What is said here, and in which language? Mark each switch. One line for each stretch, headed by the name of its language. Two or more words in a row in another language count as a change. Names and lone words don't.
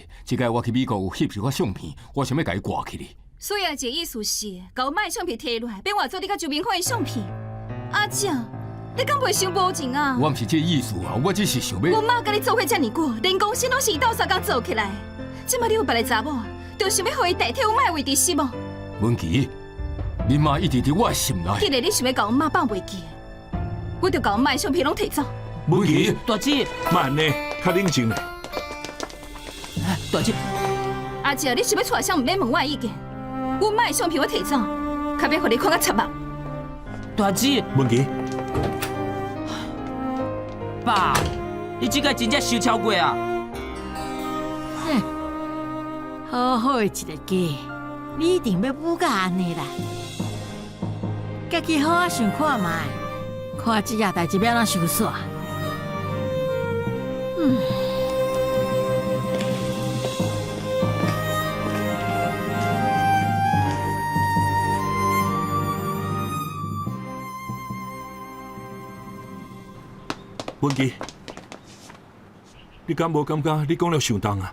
Min Nan Chinese: 即摆我去美国有翕一寡相片，我想要甲伊挂起哩。所以啊，这意思是，甲我买相片摕落来，变换做你甲周明宽的相片。阿姐，你敢袂伤无情啊？我毋是这意思啊，我只是想要。我妈甲你做伙遮尔久，连公司拢是伊斗相共做起来。即摆你有别个查某，就想要互伊代替我妈的位置是无？文琪，恁妈一直伫我的心内。既然你想要甲我妈放袂记，我就甲我妈的相片拢摕走。文琪，大姐，慢呢，较冷静咧。大姐，阿姐，你想要带啥？唔免问我的意见。我妈的相片我摕走，较免互你看甲插目。大姐，文琪，爸，你即个真正受超过啊！好好的一个家，你一定要补甲安尼啦。家己好好想看卖，看即件代志要安怎收煞。文琪，你敢无感觉你讲了伤重啊？